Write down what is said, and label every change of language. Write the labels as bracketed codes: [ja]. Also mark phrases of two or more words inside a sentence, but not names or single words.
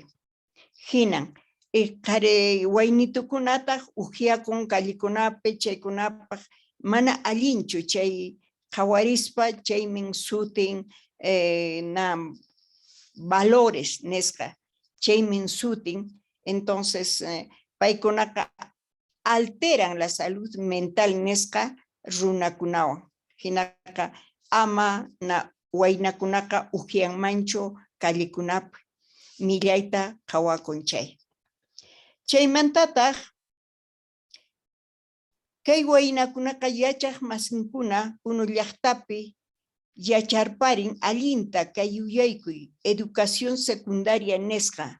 [qu] Hinan, qari waynitukunataq ujiakun kallikunapi chaykunapaq mana allinchu chay qawarispa chaymin sutin na valores nesqa chaymin sutin. [es] Entonces paykunaqa alteran la salud mental [qu] nesqa runakunawan. Hinaka ama na waynakunaqa ujianmanchu kallikunapi millayta qhawakun chay. Chaymantataq kay waynakunaqa yachaq masinkuna unu llaqtapi yacharparin allinta kay yuyaykuy [es] educación secundaria [qu] nesqa.